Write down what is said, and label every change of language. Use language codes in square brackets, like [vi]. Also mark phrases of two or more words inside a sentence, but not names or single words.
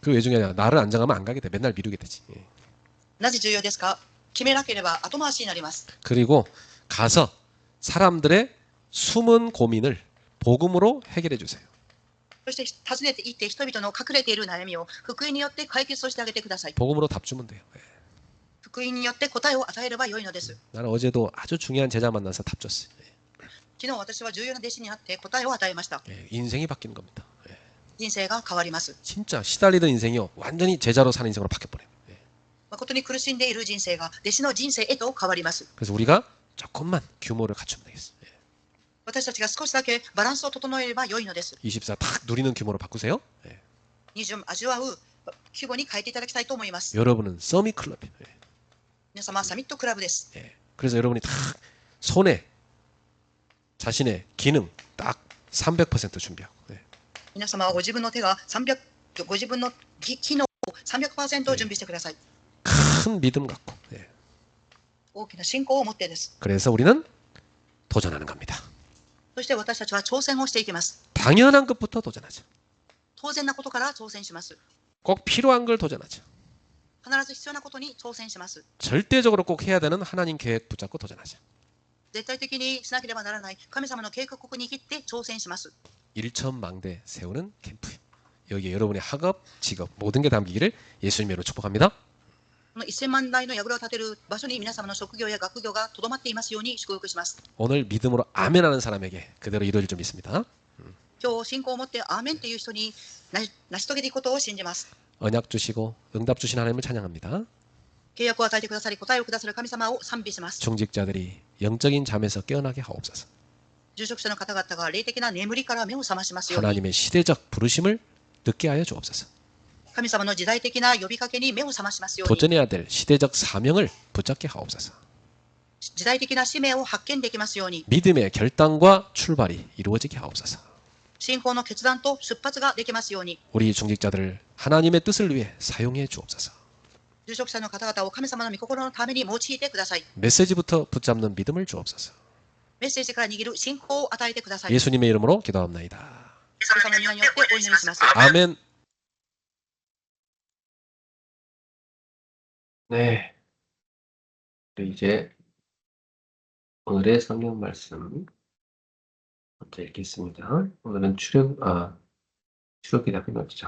[ko] 그 외중에 나를 안 정하면 안 가게 돼. 맨날 미루게 되지. 예. [ja] なぜ重要ですか。決めなければ後回しになります。 [ko] 그리고 가서 사람들의 숨은 고민을 복음으로 해결해 주세요. [ja] そして訪ねて行って人々の隠れている悩みを福音によって解決をしてあげてください。 [ko] 복음으로 답 주면 돼요. 예. [ja] 福音によって答えを与えればよいのです。 [ko] 나는 어제도 아주 중요한 제자 만나서 답 줬어요. [ja] 昨日私は重要な弟子になって答えを与えました。 [ko] 예. 인생이 바뀌는 겁니다. 예. [ja] 人生が変わります。 [ko] 진짜 시달리던 인생이요 완전히 제자로 사는 인생으로 바뀌어버려요. 예. [ja] 誠に苦しんでいる人生が弟子の人生へと変わります。 [ko] 그래서 우리가 조금만 규모를 갖추면 되겠어요. 예. [ja] 私たちが少しだけバランスを整えれば良いのです。 [ko] 24 딱 누리는 규모로 바꾸세요. 예. [ja] 20 味わう規模に変えていただきたいと思います。 [ko] 여러분은 서밋 클럽이에요. 예. [ja] 皆様サミットクラブです。 [ko] 예. 그래서 여러분이 딱 손에 자신의 기능 딱 300% 준비하고 예. [ja] 皆様はご自分の手がご自分の機能を 300% 準備してください。 [ko] 큰 믿음 갖고 예. [ja] 大きな信仰を持ってです。 [ko] 그래서 우리는 도전하는 겁니다. [ja] そして私たちは挑戦をしていきます。 [ko] 당연한 것부터 도전하죠. [ja] 当然なことから挑戦します。 [ko] 꼭 필요한 걸 도전하죠. [ja] 必ず必要なことに挑戦します。 [ko] 절대적으로 꼭 해야 되는 하나님 계획 붙잡고 도전하죠. [ja] 絶対的にしなければならない神様の計画を握って挑戦します。 [ko] 일천망대 세우는 캠프. 여기에 여러분의 학업, 직업 모든 게 담기기를 예수님의 이름으로 축복합니다. [ja] この1000万台の櫓を建てる場所に皆様の職業や学業がとどまっていますように祝福します。 [ko] 오늘 믿음으로 아멘하는 사람에게 그대로 이루어질 줄 믿습니다. [ja] 今日信仰を持ってアーメンという人に成し遂げていくことを信じます。 [ko] 언약 주시고 응답 주신 하나님을 찬양합니다. [ja] 契約を与えてくださり答えをくださる神様を賛美します。 [ko] 중직자들이 영적인 잠에서 깨어나게 하옵소서. [ja] 住職者の方々が霊的な眠りから目を覚ましますように [ko] 하나님의 시대적 부르심을 듣게 하여 주옵소서. [ja] 神様の時代的な呼びかけに目を覚ましますように [ko] 도전해야 될 시대적 사명을 붙잡게 하옵소서. [ja] 時代的な使命を発見できますように [ko] 믿음의 결단과 출발이 이루어지게 하옵소서. [ja] 信仰の決断と出発ができますように [ko] 우리 중직자들을 하나님의 뜻을 위해 사용해 주옵소서. [ja] 住職者の方々を神様の御心のために用いてください。 [ko] 메시지부터 붙잡는 믿음을 주옵소서. [ja] メッセージから握る信仰を与えてください。 [ko] 예수님의 이름으로 기도합나이다. [ja] 神様の皆によってお祈りします。 [ko] 아멘. 네. 이제 오늘의 성경 말씀 먼저 읽겠습니다. 오늘은 출애굽기다 끝났죠.